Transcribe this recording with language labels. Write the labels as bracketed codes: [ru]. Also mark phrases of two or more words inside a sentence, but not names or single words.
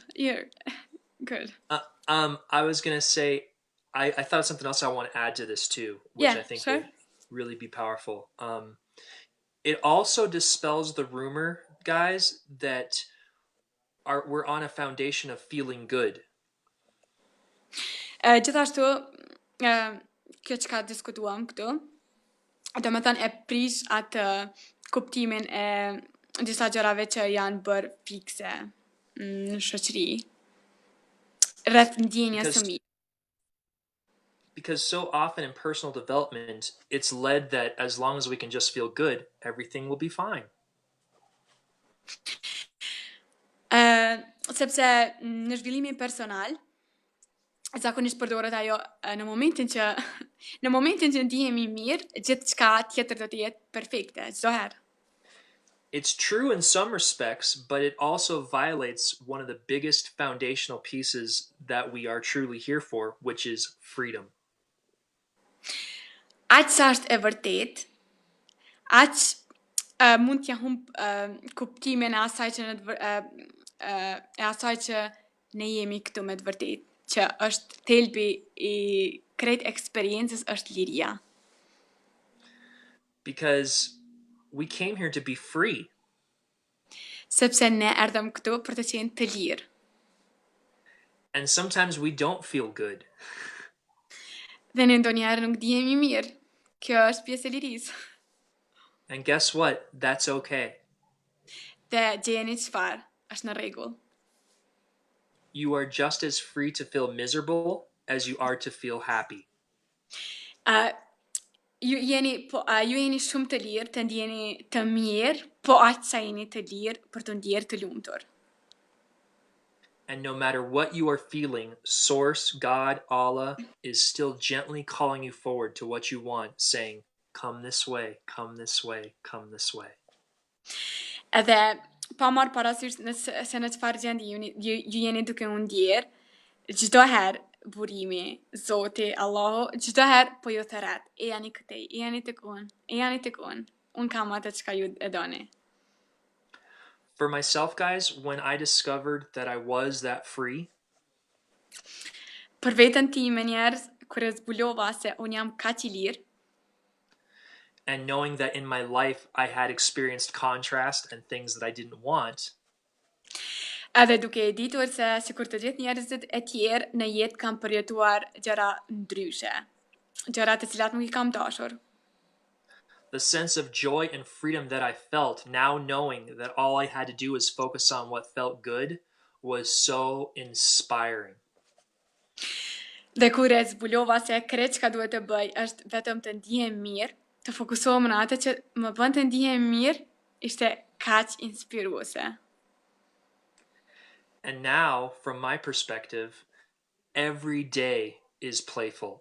[en] You're good. I was gonna say, I thought of something else I want to add to this too, which Yeah, I think sure. will really be powerful. It also dispels the rumor, guys, that we're on a foundation of feeling good. [sq] Gjithashtu, kjo çka diskutuam këtu, do me thënë e prish atë kuptimin e disa gjërave që janë bërë fikse në shoqëri, rreth ndjenjes së [en] because [sq] mirë. [en] because so often in personal development it's led that as long as we can just feel good, everything will be fine. [sq] Sepse në zhvillimin personal, zakonisht përdoret ajo në momentin që në momentin që ndihemi mirë, gjithçka tjetër do të jetë perfekte çdo herë. [en] It's true in some respects, but it also violates one of the biggest foundational pieces that we are truly here for, which is freedom. [sq] Aq sa është e vërtet, aq mund t'ja humb kuptimin e asaj që e asaj që ne jemi këtu me të vërtet, që është thelbi i krejt eksperiencës është liria. [en] Because we came here to be free. [sq] Sepse ne erdhëm këtu për të qenë të lirë. [en] And sometimes we don't feel good. [sq] Dhe ne ndonjëherë nuk dihemi mirë. Kjo është pjesë e lirisë. [en] And guess what? That's okay. [sq] Dhe gjeni çfarë? Është në rregull. [en] You are just as free to feel miserable as you are to feel happy. [sq] Uh, ju jeni shumë të lirë të ndjeni të mirë, po aq sa jeni të lirë për të ndjerë të lumtur. [en] And no matter what you are feeling, Source, God, Allah is still gently calling you forward to what you want, saying, come this way, come this way, come this way. [sq] Edhe pa marrë parasysh se në çfarë gjendje ju jeni duke u ndjerë, çdo herë burimi, Zoti, Allahu, çdo herë po ju thërret, e jani këtej, e jani tek unë, e jani tek unë. Unë kam atë çka ju e doni. [en] For myself, guys, when I discovered that I was that free, [sq] Për veten time njerëz, kur e zbulova se unë jam kaq i lirë, [en] and knowing that in my life I had experienced contrast and things that I didn't want, [sq] edhe duke e ditur se sikur të gjithë njerëzit e tjerë në jetë kam përjetuar gjëra ndryshe, gjëra të cilat nuk i kam dashur. [en] the sense of joy and freedom that I felt now knowing that all I had to do was focus on what felt good was so inspiring. [sq] Dhe kur e zbulova se krejt çka duhet të bëj është vetëm të ndihem mirë, të fokusohem në atë që më bën të ndihem mirë, ishte kaq inspiruese. [en] And now, from my perspective, every day is playful.